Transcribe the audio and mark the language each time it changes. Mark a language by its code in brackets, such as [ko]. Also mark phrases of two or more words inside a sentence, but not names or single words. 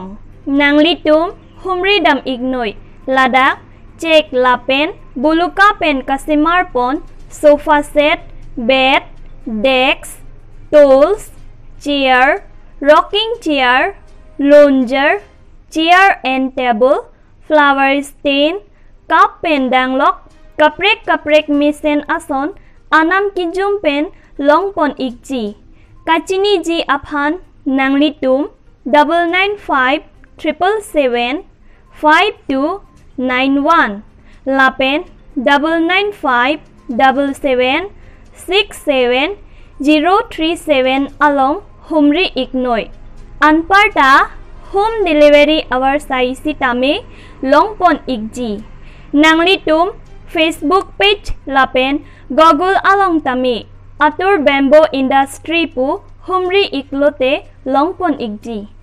[mjw] Nanglitum Humri Dam Ignoi Ladak Chek Lapen Buluka Pen Kasimar Pon [en] Sofa Set Bed Decks Tools Chair Rocking Chair Lounger Chair and Table Flower Stand Cup [mjw] Pen Danglok Kaprek misen ason anam kijum pen longpon ikji kachini ji aphan nanglitum 995777291 lapen 9957767 along Humri Ignoi Anparta [en] home delivery [mjw] our saisi tame longpon ikji nanglitum [en] Facebook page [mjw] lapen Google along tami Atur [en] bamboo industry [mjw] pu humri iklote longpon ikji.